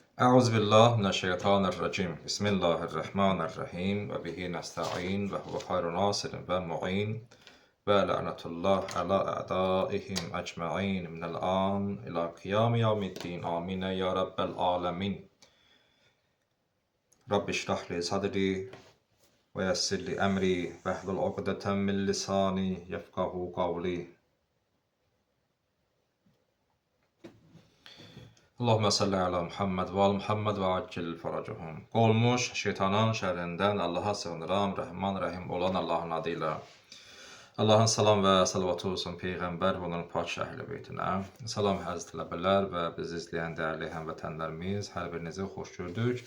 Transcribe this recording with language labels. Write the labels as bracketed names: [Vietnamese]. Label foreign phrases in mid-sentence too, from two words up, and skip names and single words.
[Arabic] أعوذ بالله من الشيطان الرجيم بسم الله الرحمن الرحيم وبه نستعين وهو خير ناصر ومعين ولعنة الله على أعدائهم أجمعين من الآن إلى قيام يوم الدين آمين يا رب العالمين رب اشرح لي صدري ويسر لي أمري واحلل عقدة من لساني يفقهوا قولي اللهم صل على محمد وآل محمد وعجل فرجهم. [Azerbaijani] Qolmuş şeytanın şərrindən Allaha sığınıram, Rəhman Rəhim olan Allahın adıyla. Allahın salam və salavatı olsun Peyğəmbər və onun pak şəhli beytinə. Salam əziz tələbələr və bizi izləyən dəyərli həmvətənlərimiz, hər birinizi xoş gördük.